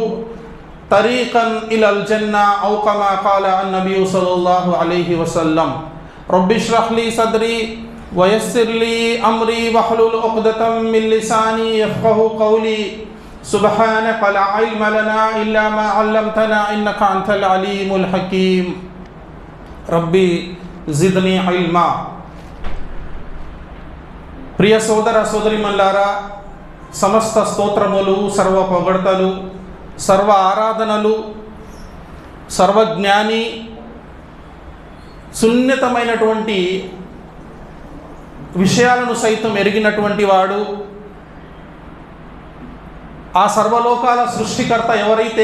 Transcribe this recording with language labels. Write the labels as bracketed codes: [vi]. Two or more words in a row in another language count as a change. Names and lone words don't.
[ar] طريقا إلى الجنة أو كما قال النبي صلى الله عليه وسلم رب اشرح لي صدري ويسر لي أمري واحلل عقدة من لساني يفقه قولي سبحانك لا علم لنا إلا ما علمتنا إنك أنت العليم الحكيم ربي زدني علما [te] ప్రియ సోదర సోదరిమల్లారా, సమస్త స్తోత్రములు, సర్వ పొగడ్తలు, సర్వ ఆరాధనలు సర్వజ్ఞాని, సున్నితమైనటువంటి విషయాలను సైతం ఎరిగినటువంటి వాడు, ఆ సర్వలోకాల సృష్టికర్త ఎవరైతే